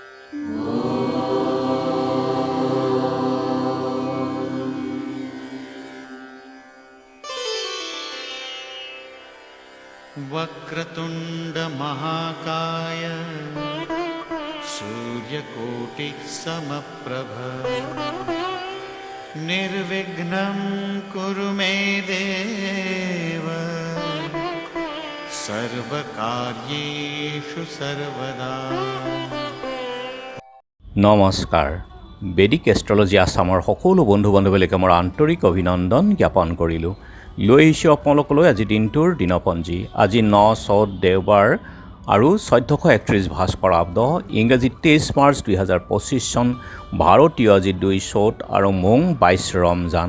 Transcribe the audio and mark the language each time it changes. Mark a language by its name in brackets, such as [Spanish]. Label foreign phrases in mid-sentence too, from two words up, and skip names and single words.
[Sanskrit] वक्रतुंड महाकाय सूर्यकोटि समप्रभ निर्विघ्नं कुरु मे देव सर्वकार्येषु सर्वदा। [Assamese] নমস্কাৰ। বেদিক এষ্ট্ৰলজি আছামৰ সকলো বন্ধু বান্ধৱীলৈকে মোৰ আন্তৰিক অভিনন্দন জ্ঞাপন কৰিলোঁ। লৈ আহিছোঁ আপোনালোকলৈ আজি দিনটোৰ দিনপঞ্জী। আজি 9 চ'ত দেওবাৰ আৰু 1431 ভাস্কৰাব্দ, ইংৰাজী 23 মাৰ্চ 2025 চন, ভাৰতীয় আজি 2 চ'ত আৰু মোং 22 ৰমজান।